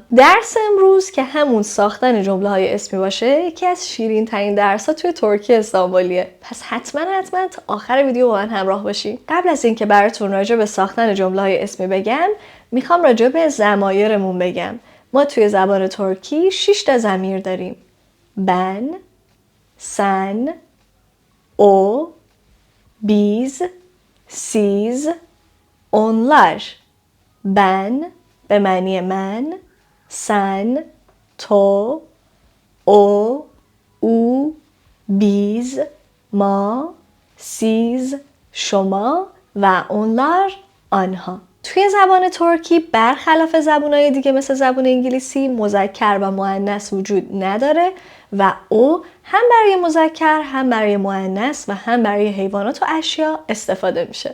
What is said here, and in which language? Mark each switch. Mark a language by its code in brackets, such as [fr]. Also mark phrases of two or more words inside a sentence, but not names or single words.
[fa] درس امروز که همون ساختن جمله‌های اسمی باشه یکی از شیرین ترین درس‌ها توی ترکی استانبولیه. پس حتما تا آخر ویدیو با من همراه باشین. قبل از اینکه براتون راجع به ساختن جمله‌های اسمی بگم، میخوام راجع به ضمایرمون بگم. ما توی زبان ترکی 6 تا ضمیر داریم. [tr] ben, sen, o, biz, siz, onlar. [fa] Ben به معنی من، sen، تو، o، او، biz، ما، siz، شما و onlar آنها. توی زبان ترکی برخلاف زبان‌های دیگه مثل زبان انگلیسی مذکر و مؤنث وجود نداره و او هم برای مذکر هم برای مؤنث و هم برای حیوانات و اشیا استفاده میشه.